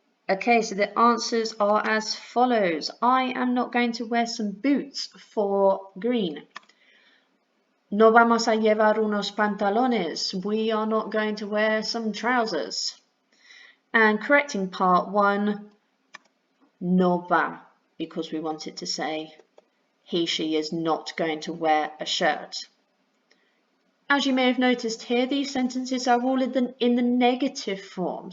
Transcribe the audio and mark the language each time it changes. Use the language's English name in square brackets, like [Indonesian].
[English] Okay, so the answers are as follows. I am not going to wear some boots for green. [Spanish] No vamos a llevar unos pantalones. [English] We are not going to wear some trousers. And correcting part 1, [Spanish] no va, [English] because we wanted to say he, she is not going to wear a shirt. As you may have noticed here, these sentences are all in the negative form.